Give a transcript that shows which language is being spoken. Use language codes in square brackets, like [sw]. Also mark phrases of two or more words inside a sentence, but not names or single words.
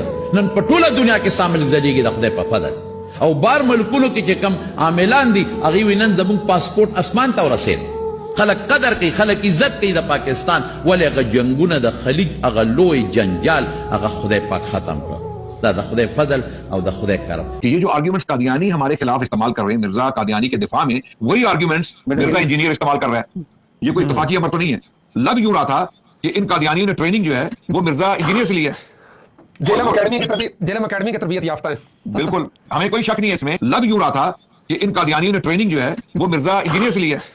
[ps] نن په ټوله دنیا کې ستا ملک ځلېږي د خدای په فضل. او بار ملکونو کې چې کم عاملان دي هغوی وایي نن زموږ پاسپورټ اسمان ته ورسېد. خلک قدر کوي، خلک عزت کوي د پاکستان. ولې هغه جنګونه د خلیج هغه لوی جنجال هغه خدای پاک ختم کړ. دا د خدای فضل او د خدای کرم. [ur] یہ جو آرگیومنٹس قادیانی ہمارے خلاف استعمال کر رہے ہیں، مرزا قادیانی کے دفاع میں وہی آرگیومنٹس مرزا انجینئر استعمال کر رہا ہے. یہ کوئی اتفاقی امر تو نہیں ہے. لگ یوں رہا تھا کہ ان قادیانیوں نے ٹریننگ جو ہے وہ مرزا انجینئر سے لی ہے. جیلم اکیڈمی کی تربیت یافتہ ہے. بالکل ہمیں کوئی شک نہیں ہے اس میں. لگ یوں رہا تھا کہ ان قادیانیوں نے ٹریننگ جو ہے وہ مرزا انجینئر سے لی ہے.